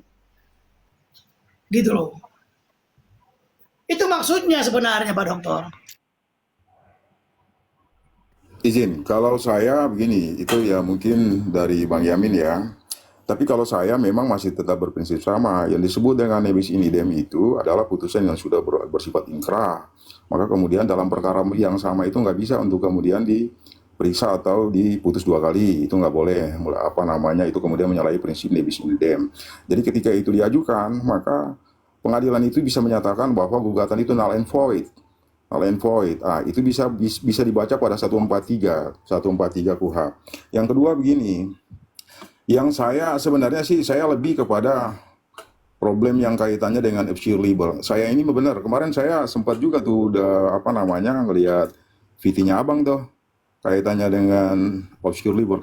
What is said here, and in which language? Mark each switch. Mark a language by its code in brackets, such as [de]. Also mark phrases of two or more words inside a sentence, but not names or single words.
[id] Gitu loh. Itu maksudnya sebenarnya Pak Dokter. Izin, kalau saya begini, itu ya mungkin dari Bang Yamin ya. Tapi kalau saya memang masih tetap berprinsip sama. Yang disebut dengan [la] nebis in idem [id] itu adalah putusan yang sudah bersifat ingkrah. Maka kemudian dalam perkara yang sama itu nggak bisa untuk kemudian diperiksa atau diputus 2 kali. Itu nggak boleh. Itu kemudian menyalahi prinsip [la] nebis in idem. [id] Jadi ketika itu diajukan, maka pengadilan itu bisa menyatakan bahwa gugatan itu [en] null and void. Null and void. [id] Itu bisa dibaca pada 143 KUHP. Yang kedua begini, yang sebenarnya saya lebih kepada problem yang kaitannya dengan [la] obscure libel. [id] Saya ini benar, kemarin saya sempat juga tuh ngelihat VT-nya Abang tuh kaitannya dengan [la] obscure libel.